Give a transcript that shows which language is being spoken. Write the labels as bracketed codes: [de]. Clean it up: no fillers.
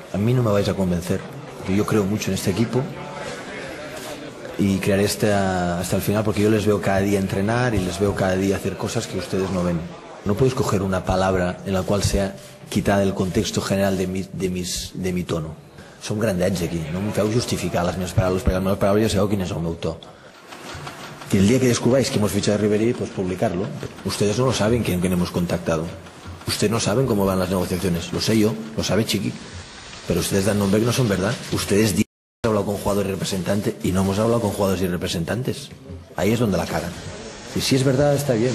[es] A mí no me vais a convencer. Yo creo mucho en este equipo y crearé hasta el final, porque yo les veo cada día entrenar y les veo cada día hacer cosas que ustedes no ven. No puedo escoger una palabra en la cual sea quitada del contexto general de mi tono. [ca] Som grandets aquí, no em feu justificar les meves paraules, perquè les meves paraules ja sabeu quin és el meu to. [es] Y el día que descubráis que hemos fichado a Ribéry, pues publicarlo. Ustedes no lo saben quién hemos contactado. Ustedes no saben cómo van las negociaciones. Lo sé yo, lo sabe Chiqui. Pero ustedes dan nombre que no son verdad. Ustedes dicen que hemos hablado con jugadores y representantes y no hemos hablado con jugadores y representantes. Ahí es donde la cagan. Y si es verdad, está bien.